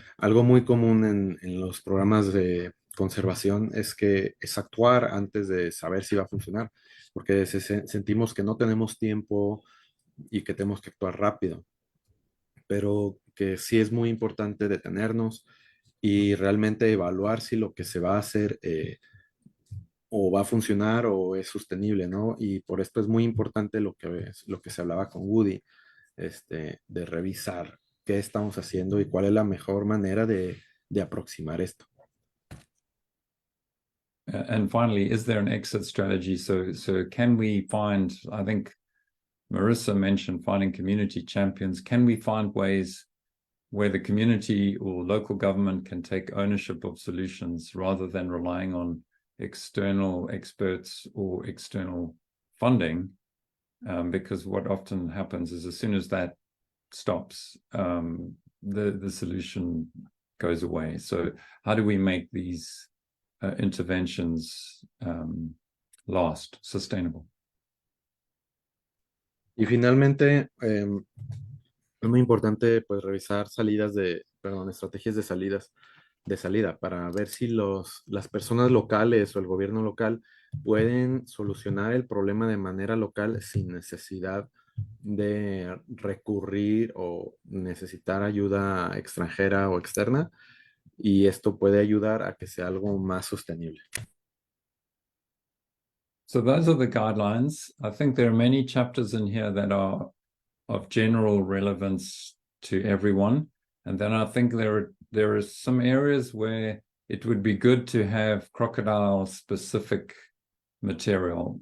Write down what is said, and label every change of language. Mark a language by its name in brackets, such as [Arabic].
[Spanish] Algo muy común en los programas de conservación es actuar antes de saber si va a funcionar, porque sentimos que no tenemos tiempo y que tenemos que actuar rápido, pero que sí es muy importante detenernos y realmente evaluar si lo que se va a hacer o va a funcionar o es sostenible, ¿no? Y por esto es muy importante lo que se hablaba con Woody, de revisar qué estamos haciendo y cuál es la mejor manera de aproximar esto. [English] And finally, is there an exit strategy? So can we find, I think Marissa mentioned finding community champions. Can we find ways where the community or local government can take ownership of solutions rather than relying on external experts or external funding? Because what often happens is as soon as that stops, the solution goes away. So how do we make these interventions last, sustainable? [Spanish] Y finalmente, es muy importante pues revisar estrategias de salida para ver si las personas locales o el gobierno local pueden solucionar el problema de manera local sin necesidad de recurrir o necesitar ayuda extranjera o externa, y esto puede ayudar a que sea algo más sostenible. [English] So those are the guidelines. I think there are many chapters in here that are of general relevance to everyone. And then I think there are there are some areas where it would be good to have crocodile-specific material.